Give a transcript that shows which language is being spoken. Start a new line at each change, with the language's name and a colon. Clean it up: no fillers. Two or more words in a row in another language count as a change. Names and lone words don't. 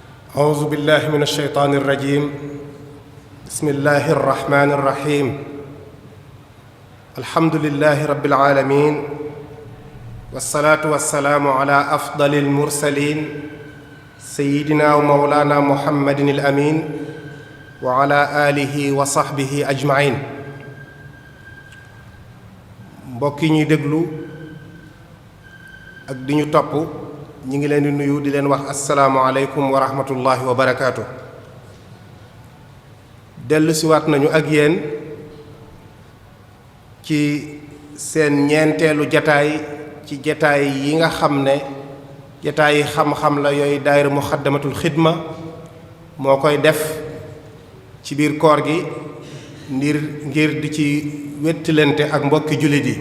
Arabic: أعوذ بالله من الشيطان الرجيم بسم الله الرحمن الرحيم الحمد لله رب العالمين والصلاة والسلام على أفضل المرسلين سيدنا ومولانا محمد الأمين وعلى آله وصحبه أجمعين
Wolof: mbokk yi ñuy déglu ak di ñu topp ñi ngi leen di nuyu di leen wax
Arabic: السلام عليكم ورحمة الله وبركاته.
Wolof: dellu siwaat nañu ak yéen ci seen ñeenteelu jataay ci jataay yi nga xam ne jataay yi xam-xam la yooyu daayira muxaddamatul xidma moo koy def ci biir koor gi ngir di ci wettilante ak mbokki jullit yi.